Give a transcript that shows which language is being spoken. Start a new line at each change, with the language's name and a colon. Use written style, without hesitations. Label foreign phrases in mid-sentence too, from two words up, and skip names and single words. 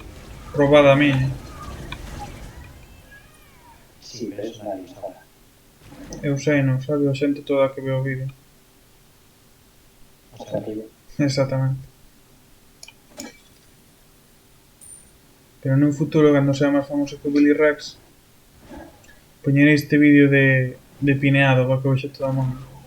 Spanish: Robada a mí. Sí, pero es una pistola.
Galician: Eu sei, non sabe a xente toda que ve o vídeo.
Spanish: O sea, que Exactamente.
Galician: Pero nun futuro, cando sea máis famoso que o Willy Rex, poñerei este vídeo de pineado para que vexe todo o mundo.